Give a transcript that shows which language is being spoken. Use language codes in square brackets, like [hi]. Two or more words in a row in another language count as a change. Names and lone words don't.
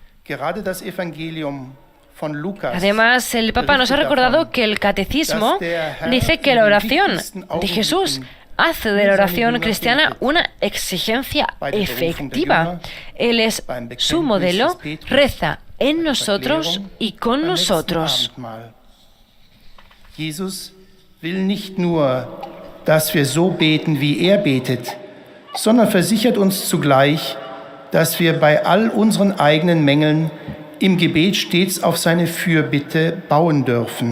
[es] Además, el Papa nos ha recordado que el catecismo dice que la oración de Jesús hace de la oración cristiana una exigencia efectiva. Él es su modelo, reza en nosotros y con nosotros. [de] Jesus will nicht nur, dass wir so beten, wie er betet, sondern versichert uns zugleich, dass wir bei all unseren eigenen Mängeln im Gebet stets auf seine Fürbitte bauen dürfen.